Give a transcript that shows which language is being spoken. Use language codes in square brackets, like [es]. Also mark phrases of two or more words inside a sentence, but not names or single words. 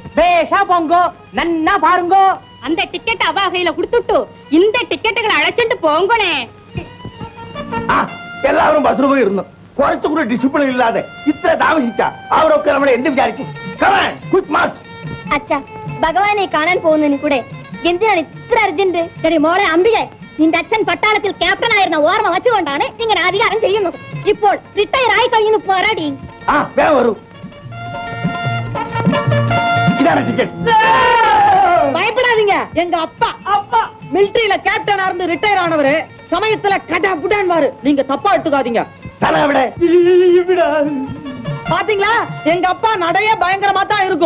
[ta] பேஷா போங்கோ, நன்னா பாருங்கோ. அந்த டிக்கெட் அவ கையில கொடுத்துட்டு இந்த டிக்கெட்டுகளை அழைச்சிட்டு போங்கனே. எல்லாரும் பஸ்ல போய் இருந்தோம், குறைச்சு கூட டிசிப்ளின் இல்லாத இத்தனை தாமசிச்சா அவருக்கு நம்மள என்ன விசாரிக்கும்? [en] Come on, quick march. [ml] അച്ഛാ, ഭഗവാനെ കാണാൻ പോകുന്നതിന് കൂടെ എന്തിനാണ് ഇത്ര അർജന്റ്? சரி മോളെ അംബികെ, നിന്റെ അച്ഛൻ പട്ടാളത്തിൽ ക്യാപ്റ്റൻ ആയിരുന്ന ഓർമ്മ വെച്ചുകൊണ്ടാണ് ഇങ്ങനെ അധികാരം ചെയ്യുന്നത്. ഇപ്പോൾ റിട്ടയർ ആയി കഴിഞ്ഞു പോരാടി. [ta] வேக வரும். இதான டிக்கெட். பயப்படாதீங்க, எங்க அப்பா அப்பா மிலிட்டரியில கேப்டனா இருந்து ரிட்டையர் ஆனவரு, சமயத்துல கடா புடான் வாரு, நீங்க தப்பா எடுத்துக்காதீங்க. தலை விட பாத்தீங்களா, எங்க அப்பா நடைய பயங்கரமா தான் இருக்கும்.